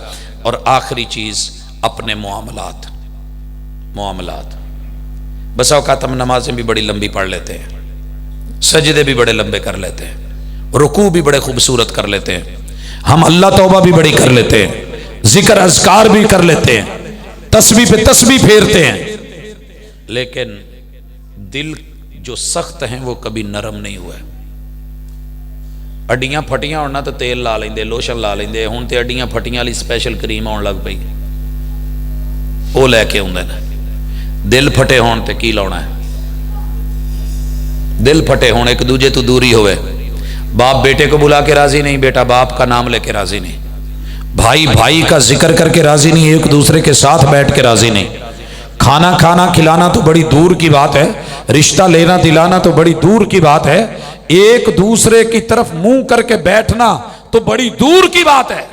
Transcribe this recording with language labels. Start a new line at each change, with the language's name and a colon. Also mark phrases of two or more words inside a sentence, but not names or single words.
Urdu: اور آخری چیز اپنے معاملات۔ بسا اوقات ہم نمازیں بھی بڑی لمبی پڑھ لیتے ہیں، سجدے بھی بڑے لمبے کر لیتے ہیں، رکوع بھی بڑے خوبصورت کر لیتے ہیں، ہم اللہ توبہ بھی بڑی کر لیتے ہیں، ذکر اذکار بھی کر لیتے ہیں، تسبیح پہ تسبیح پھیرتے ہیں، لیکن دل جو سخت ہیں وہ کبھی نرم نہیں ہوئے۔
Punjabi: اڈیاں پھٹیاں ہونا تو تیل لا لیندے، لوشن لا لیندے، ہوں تے اڈیاں پھٹیاں والی سپیشل کریم آن لگ پئی، وہ لے کے آندے نے۔ دل پھٹے ہون تے کی لاؤنا ہے؟ دل پھٹے ہون، ایک دوجے تو دوری ہوئے،
Urdu: باپ بیٹے کو بلا کے راضی نہیں، بیٹا باپ کا نام لے کے راضی نہیں، بھائی بھائی کا ذکر کر کے راضی نہیں، ایک دوسرے کے ساتھ بیٹھ کے راضی نہیں، کھانا کھلانا تو بڑی دور کی بات ہے، رشتہ لینا دلانا تو بڑی دور کی بات ہے، ایک دوسرے کی طرف منہ کر کے بیٹھنا تو بڑی دور کی بات ہے۔